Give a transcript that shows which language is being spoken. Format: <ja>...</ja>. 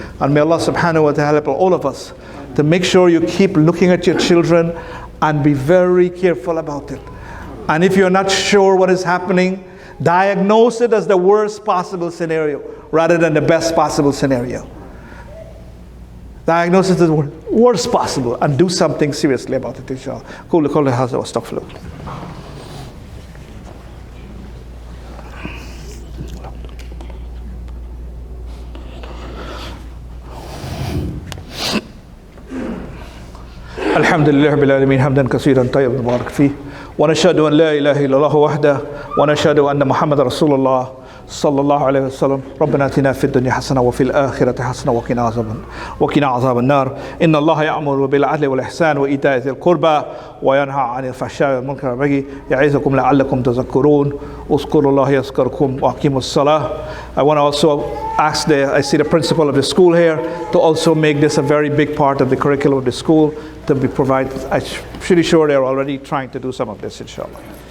<en>And may Allah subhanahu wa ta'ala help all of us to make sure you keep looking at your children and be very careful about it. And if you're not sure what is happening, diagnose it as the worst possible scenario rather than the best possible scenario. Diagnose it as the worst possible and do something seriously about it, inshallah.</en> <ar>قولوا قولي هذا واستغفر الله. الحمد لله رب العالمين حمدا كثيرا طيبا مبارك فيه ونشهد أن لا إله إلا الله وحده ونشهد أن محمد رسول الله صلى الله عليه وسلم ربنا آتنا في الدنيا حسنة وفي الآخرة حسنة وقنا عذاب النار إن الله يأمر بالعدل والإحسان وإيتاء ذي القربى وينهى عن الفحشاء والمنكر والبغي يعظكم لعلكم تذكرون اذكروا الله يذكركم وأقيموا الصلاة.</ar> <en>I want to also ask I see the principal of the school here to also make this a very big part of the curriculum of the school to be provided. I'm pretty sure they're already trying to do some of this, inshallah.</en>